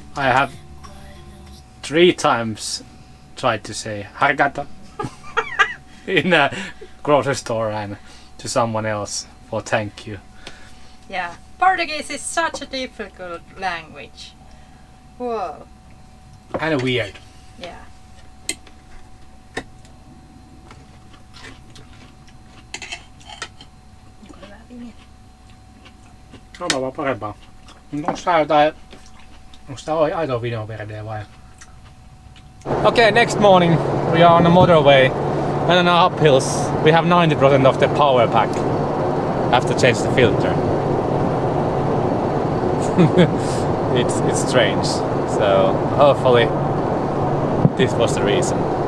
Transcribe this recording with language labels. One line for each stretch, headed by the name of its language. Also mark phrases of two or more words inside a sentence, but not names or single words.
English: I have 3 times tried to say arigato in a grocery store and to someone else for thank you. Yeah, Portuguese is such a difficult language. Whoa. And weird. Yeah.
Finnish: On vaan parempaa. Onks tää jotain... Onks tää aito videoverde vai?
English: Okay, next morning we are on the motorway and on our uphills we have 90% of the power pack. Have to change the filter. It's strange. So hopefully this was the reason.